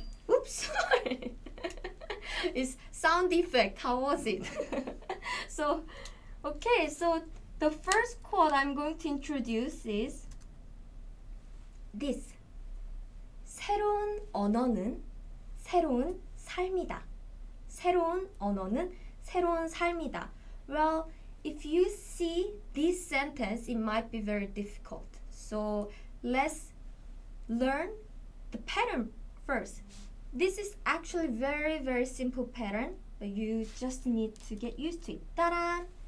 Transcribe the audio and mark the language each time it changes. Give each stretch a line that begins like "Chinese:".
English: Oops, sorry. It's sound effect. How was it? So, okay, so the first quote I'm going to introduce is this.
Korean: 새로운 언어는 새로운 삶이다. 새로운 언어는 새로운 삶이다.
English: Well, if you see this sentence, it might be very difficult. So let's learn the pattern first. This is actually very simple pattern, but you just need to get used to it. Ta-da!